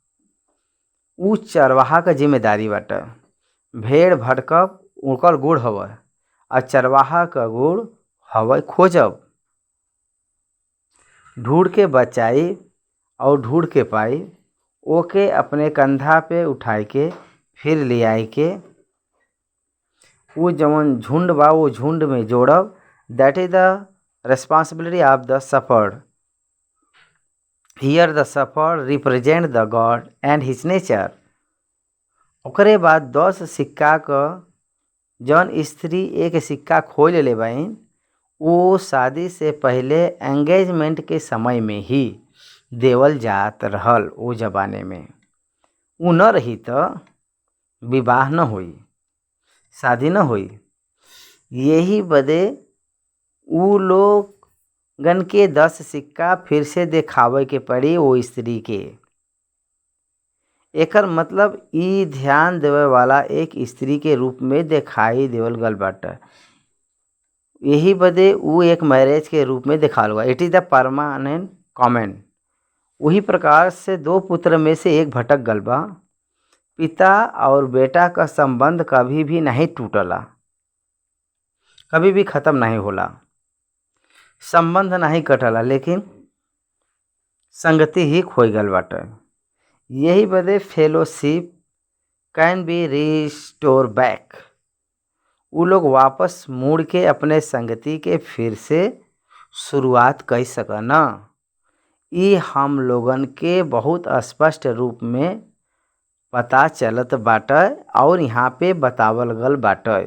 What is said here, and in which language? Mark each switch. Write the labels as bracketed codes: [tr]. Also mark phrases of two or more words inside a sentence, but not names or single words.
[bho] ऊ चरवाहा का जिम्मेदारी बाटे। भेड़ भटकब उनकर गुड़ हवे और चरवाहा का गुड़ हवे खोजब। ढूंढ के बचाई और ढूंढ के पाई, ओके अपने कंधा पे उठाई के फिर ले आई के वो जवन झुंड बा वो झुंड में जोड़ब। [en] That is the responsibility of the shepherd. Here the shepherd represent the God and his nature. [bho] ओकरे बाद 10 सिक्का क जौन स्त्री एक सिक्का खोज ले बाइन वो शादी से पहले एंगेजमेंट के समय में ही देवल जात रहल। वो जमाने में ऊ न रही तो विवाह न हुई, शादी न हुई। यही बदे ऊ लोगन के 10 सिक्का फिर से देखावे के पड़ी वो स्त्री के। एकर मतलब ई ध्यान देवे वाला एक स्त्री के रूप में दिखाई देवल गल बाटे। यही बदे ऊ एक मैरिज के रूप में दिखाल गया। [en] It is the permanent comment. [bho] वही प्रकार से 2 पुत्र में से एक भटक गल बा। पिता और बेटा का संबंध कभी भी नहीं टूटला, कभी भी खत्म नहीं होला, संबंध नहीं कटला, लेकिन संगति ही खोई गल बाटे। यही बदे [en] fellowship can be restore back. [bho] ऊ लोग वापस मुड़ के अपने संगति के फिर से शुरुआत कर सकना। ई हम लोगन के बहुत स्पष्ट रूप में पता चलत बाटे और यहाँ पे बतावल गल बाटे।